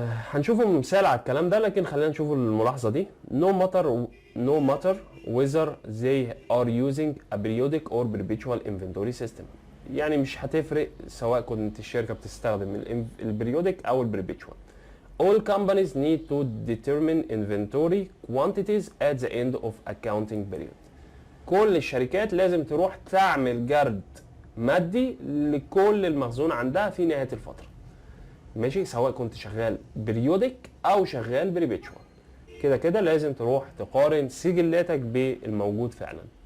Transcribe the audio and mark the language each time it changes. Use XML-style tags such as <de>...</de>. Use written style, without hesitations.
<ar>هنشوفوا مثال على الكلام ده، لكن خلينا نشوف الملاحظة دي.</ar> <en>no matter whether they are using a periodic or perpetual inventory system.</en> <ar>يعني مش هتفرق سواء كنت الشركة بتستخدم البريودك او البريبيتشوال.</ar> <en>All companies need to determine inventory quantities at the end of accounting period.</en> <ar>كل الشركات لازم تروح تعمل جرد مادي لكل المخزون عندها في نهاية الفترة، ماشي، سواء كنت شغال بريودك او شغال بريبيتشوال، كده كده لازم تروح تقارن سجلاتك بالموجود فعلا.</ar>